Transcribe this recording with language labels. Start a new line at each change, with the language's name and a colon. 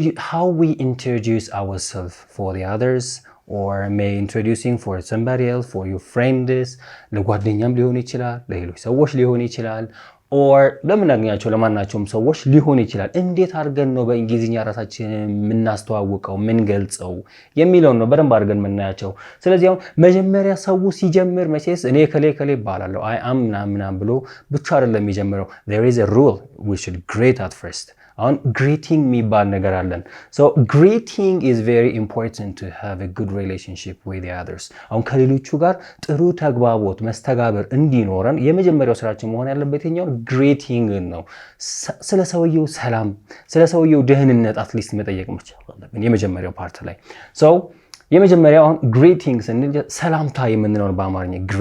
English: how we introduce ourselves for the others or may introducing for somebody else, for your friends,
Amharic: ለጓደኛም ሊሆን ይችላል፣ ለሌሎች ሰዎች ሊሆን ይችላል or ለምናገኛቸው ለማናቸውም ሰዎች ሊሆን ይችላል። እንዴት አድርገን ነው በእንግሊዝኛ ራሳችንን የምናስተዋውቀው የምንገልጸው የሚለው ነው በደንብ አድርገን የምናያቸው። ስለዚህ አሁን መጀመሪያ ሰው ሲጀምር መቼስ እኔ ከሌ ባላለሁ I am ምናምን ብሎ ብቻ አይደለም የሚጀምረው።
English: There is a rule we should greet at first.
Amharic: አሁን greeting የሚባል ነገር አለን።
English: So greeting is very important to have a good relationship with the others.
Amharic: አሁን ከሌሎቹ ጋር ጥሩ ተግባቦት መስተጋብር እንዲኖረን የመጀመሪያው ስራችን መሆን ያለበት የኛው greeting ነው። ስለ ሰውየው ሰላም፣ ስለ ሰውየው ደህንነት አትሊስት መጠየቅ መቻል አለብን የመጀመሪያው ፓርት ላይ። So የመጀመሪያው አሁን greeting ስንል ሰላምታ የምንለው ነው በአማርኛ